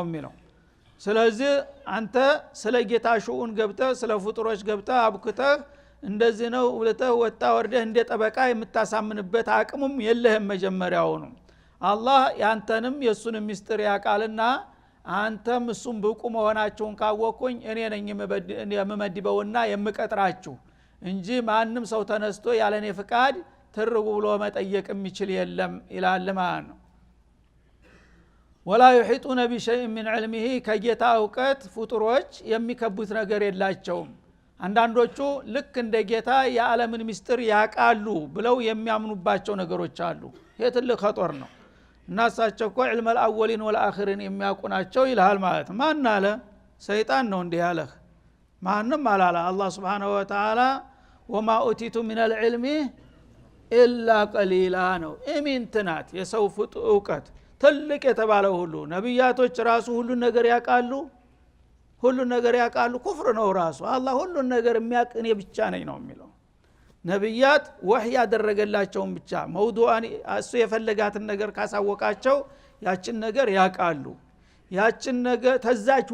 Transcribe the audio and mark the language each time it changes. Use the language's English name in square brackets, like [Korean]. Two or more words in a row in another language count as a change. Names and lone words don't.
[Amharic] የሚለው ስለዚህ አንተ ስለ ጌታ ሹኡን ገብተህ ስለ ፍጡሮች ገብተህ አብክተህ እንደዚህ ነው ወለተ ወጣ ወርደህ እንደ ጠበቃ የምታሳምንበት አቅሙም የለህም መጀመሪያውኑ አላህ ያንተንም የሱንም ምስጢር ያቃልና አንተም እሱም ብቁ መሆናችሁን ካወቅኩኝ እኔ ነኝ የምመድበውና የምቀጥራችሁ እንጂ ማንም ሰው ተነስቶ ያለኔ ፍቃድ ትርጉ ብሎ መጠየቅ የሚችል የለም ይላል ማለት ነው ወላ [Arabic] يحيطون بشيء من علمه [Amharic] ከጌታ ዕውቀት ፍጡሮች የሚከቡት ነገር የላቸውም አንዳንዶቹ ልክ እንደ ጌታ የዓለምን ምስጢር ያቃሉ ብለው የሚያምኑባቸው ነገሮች አሉ ይሄ ትልቅ ኸጦር ነው እናሳቸው እኮ ዒልም [Arabic] الأولين والآخرين [Amharic] የሚያውቁ ናቸው ይላል ማለት ማን አለ ሰይጣን ነው እንዲህ ያለህ ማንንም አላላ አላህ [Arabic] سبحانه وتعالى وما أوتيتم من العلم إلا قليلا [Amharic] ነው ኢሚንትናት የሰው ዕውቀት ትልቅ የተባለው ሁሉ ነብያቶች ራሱ ሁሉ ነገር ያቃሉ ሁሉ ነገር ያቃሉ ኩፍር ነው ራሱ አላህ ሁሉ ነገር የሚያቅ እኔ ብቻ ነኝ ነው የሚለው ነብያት ወህይ ያደረገላቸውን ብቻ መውዱአን እሱ የፈለጋትን ነገር ካሳወቃቸው ያችን ነገር ያቃሉ ያችን ነገር ተዛች